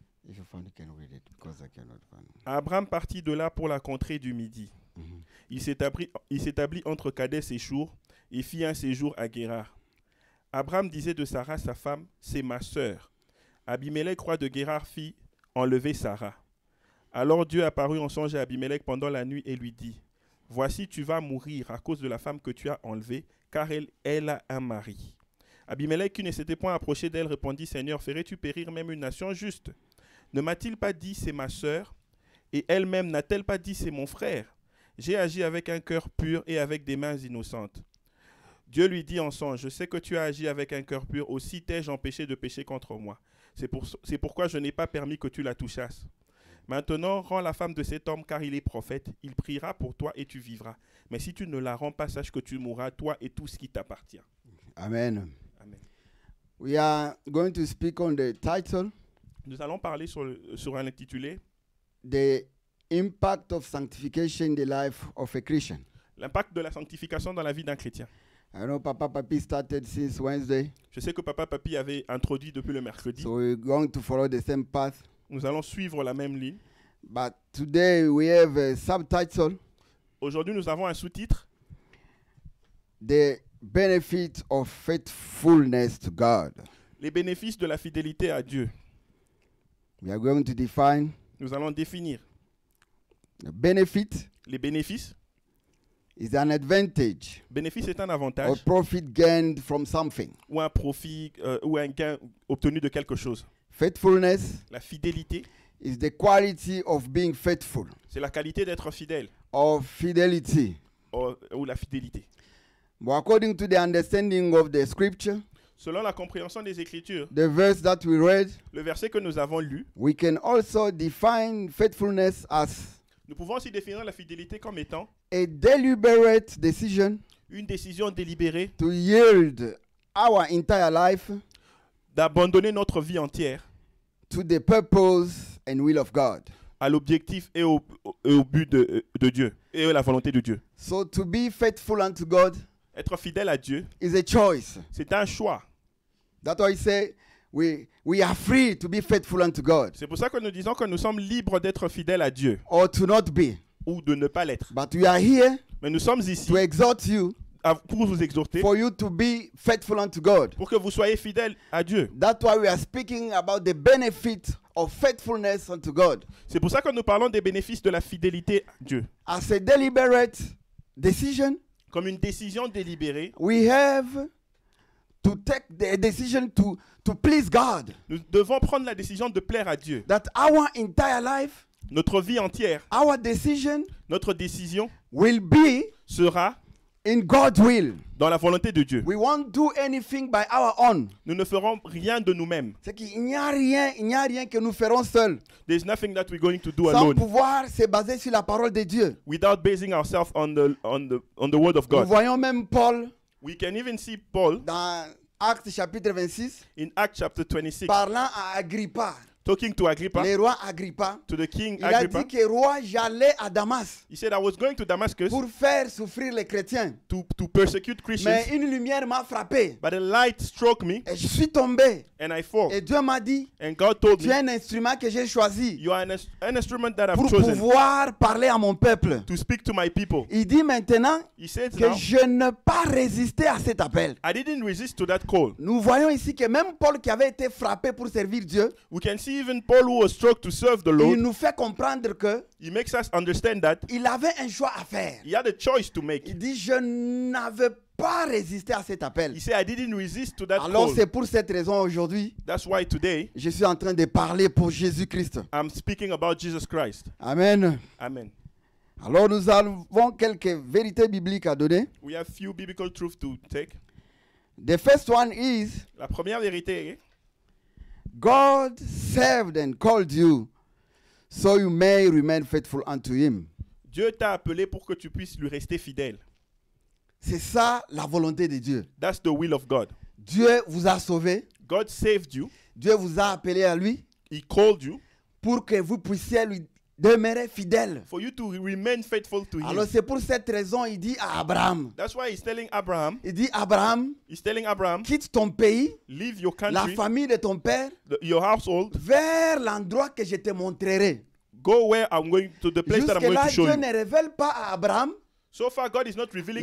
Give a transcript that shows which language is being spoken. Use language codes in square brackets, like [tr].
[en] If you find, you can read it because I cannot find. [fr] Abraham partit de là pour la contrée du Midi. Mhm. Il s'établit entre Kadès et Chour et fit un séjour à Guérar. Abraham disait de Sarah, sa femme, c'est ma sœur. Abimelech, roi de Guérar, fit enlever Sarah. Alors Dieu apparut en songe à Abimelech pendant la nuit et lui dit, voici tu vas mourir à cause de la femme que tu as enlevée, car elle a un mari. Abimelech, qui ne s'était point approché d'elle, répondit, Seigneur, ferais-tu périr même une nation juste? Ne m'a-t-il pas dit, c'est ma sœur? Et elle-même n'a-t-elle pas dit, c'est mon frère? J'ai agi avec un cœur pur et avec des mains innocentes. Dieu lui dit en songe, je sais que tu as agi avec un cœur pur, aussi t'ai-je empêché de pécher contre moi. C'est pourquoi je n'ai pas permis que tu la touchasses. Maintenant, rends la femme de cet homme, car il est prophète. Il priera pour toi et tu vivras. Mais si tu ne la rends pas, sache que tu mourras, toi et tout ce qui t'appartient. Amen. Amen. [en] We are going to speak on the title, [fr] Nous allons parler sur un intitulé, [en] The Impact of Sanctification in the Life of a Christian. [fr] l'impact de la sanctification dans la vie d'un chrétien. [en] I know Papa Papi started since Wednesday, [fr] Je sais que Papa Papi avait introduit depuis le mercredi. [en] so we're going to follow the same path. [fr] Nous allons suivre la même ligne. [en] But today we have a subtitle, [fr] Aujourd'hui, nous avons un sous-titre, [en] The Benefit of Faithfulness to God. [fr] les bénéfices de la fidélité à Dieu. [en] We are going to define [fr] Nous allons définir [en] the benefit [fr] les bénéfices. [en] is an advantage [fr] Bénéfice est un [en] or [fr] avantage [en] profit gained from something. [fr] ou un profit ou un gain obtenu de quelque chose. [en] Faithfulness [fr] La fidélité, [en] is the quality of being faithful, [fr] c'est la qualité d'être fidèle [en] of fidelity. [fr] ou la fidélité. [en] But according to the understanding of the scripture, [fr] Selon la compréhension des Écritures, [en] the verse that we read, [fr] le verset que nous avons lu, [en] we can also define faithfulness as [fr] nous pouvons aussi définir la fidélité comme étant [en] a deliberate decision [fr] une décision délibérée [en] to yield our entire life [fr] d'abandonner notre vie entière [en] to the purpose and will of God. [fr] à l'objectif et au but de Dieu et à la volonté de Dieu. [en] So to be faithful unto God [fr] Être fidèle à Dieu, [en] is a choice. [fr] c'est un choix. [en] That's why I say we are free to be faithful unto God [fr] C'est pour ça que nous disons que nous sommes libres d'être fidèles à Dieu [en] or to not be. [fr] ou de ne pas l'être. [en] But we are here [fr] Mais nous sommes ici [en] to exhort you [fr] pour vous exhorter, [en] for you to be faithful unto God. [fr] pour que vous soyez fidèles à Dieu. [en] That's why we are speaking about the benefit of faithfulness unto God. [fr] C'est pour ça que nous parlons des bénéfices de la fidélité à Dieu. [en] As a deliberate decision, [fr] Comme une décision délibérée, [en] we have to take the decision to please God. [fr] nous devons prendre la décision de plaire à Dieu. [en] That our entire life, [fr] Notre vie entière, [en] our decision [fr] notre décision [en] will be [fr] sera [en] in God's will. [fr] dans la volonté de Dieu. [en] We won't do anything by our own. [fr] Nous ne ferons rien de nous-mêmes. C'est qu'il n'y a rien que nous ferons seuls, [en] There's nothing that we're going to do [fr] sans [en] alone [fr] pouvoir se baser sur la parole de Dieu. [en] without basing ourselves on the word of [fr] Nous [en] God. [fr] voyons même Paul [en] We can even see Paul [fr] dans Actes chapitre 26 [en] in Acts chapter 26 [fr] parlant à Agrippa, [en] talking to Agrippa, [fr] le roi Agrippa. [en] to the king [fr] Il a [en] Agrippa. [fr] dit que roi, j'allais à Damas [en] He said, I was going to Damascus [fr] pour faire souffrir les chrétiens. [en] to persecute [fr] Mais [en] Christians, [fr] une lumière m'a frappé [en] but a light struck me [fr] et je suis tombé. [en] and I fall. [fr] Et Dieu m'a dit, [en] And God told [fr] tu es [en] me, [fr] un instrument que j'ai choisi [en] you are an instrument that I've [fr] pour [en] chosen [fr] pouvoir parler à mon peuple. [en] to speak to my people. [fr] Il dit maintenant [en] He said [fr] que [en] now, [fr] je ne pas résister à cet appel. [en] I didn't resist to that call. [fr] Nous voyons ici que même Paul qui avait été frappé pour servir Dieu, [en] We can see even Paul who was struck to serve the [fr] il [en] Lord. [fr] nous fait comprendre que [en] He makes us understand that [fr] il avait un choix à faire. [en] he had a choice to make. [fr] Il dit, je n'avais pas résisté à cet appel. [en] He said, I didn't resist to that [fr] Alors [en] call. [fr] c'est pour cette raison aujourd'hui, [en] That's why today [fr] je suis en train de parler pour Jésus-Christ. [en] I'm speaking about Jesus Christ. [fr] Amen. [en] Amen. [fr] Alors nous avons quelques vérités bibliques à donner. [en] We have few biblical truths to take. The first one is, [fr] La première vérité est [en] God saved and called you so you may remain faithful unto him. [fr] Dieu t'a appelé pour que tu puisses lui rester fidèle. C'est ça la volonté de Dieu. [en] That's the will of God. [fr] Dieu vous a sauvé. [en] God saved you. [fr] Dieu vous a appelé à lui [en] He called you [fr] pour que vous puissiez lui demeurer fidèle. [en] for you to remain faithful to [fr] Alors [en] him. [fr] c'est pour cette raison il dit à Abraham, [en] That's why he's telling Abraham, [fr] Abraham, quitte ton pays, [en] leave your [fr] la [en] country, [fr] famille de ton père, [en] your household, [fr] vers l'endroit que je te montrerai. [en] go where I'm going to the place that I'm going [fr] Jusque-là, [en] to show [fr] Dieu [en] you. [fr] ne révèle pas à Abraham [en] So far, God is not revealing